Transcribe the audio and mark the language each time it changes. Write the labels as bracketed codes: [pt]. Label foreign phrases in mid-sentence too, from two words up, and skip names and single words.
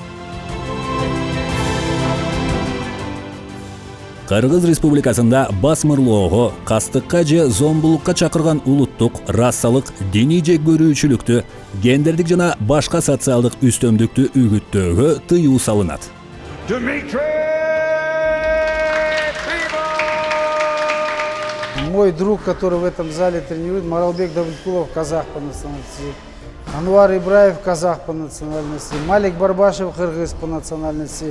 [ky] Кыргыз Республикасында басмырлоого, кастыкка же зомбулукка чакырган улуттук, расалык, диний жеккөрүүчүлүктү, гендердик жана башка социалдык үстөмдүктү үгүттөөгө тыюу салынат. [ru] Мой друг, который в этом зале тренирует, Маралбек Давыткулов, казах по национальности. Анвар Ибраев, казах по национальности. Малик Барбашев, кыргыз по национальности.